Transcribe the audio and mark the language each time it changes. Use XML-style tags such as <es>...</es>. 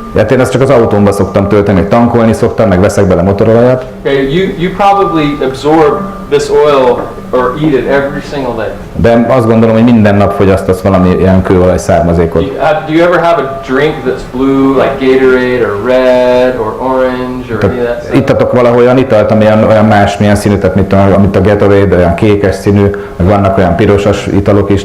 <hu>Hát én ezt csak az autómba szoktam tölteni, meg tankolni szoktam, meg veszek bele motorolajat.</hu> <en>Okay, you probably absorb this oil or eat it every single day.</en> <hu>De azt gondolom, hogy minden nap fogyasztasz valami ilyen kőolaj származékot.</hu> <en>Do you ever have a drink that's blue, like Gatorade or red or orange or any of that stuff?</en> <hu>Ittatok valahol olyan italt, ami olyan más, milyen színű, tehát mint a Gatorade, olyan kékes színű, meg vannak olyan pirosas italok is.</hu>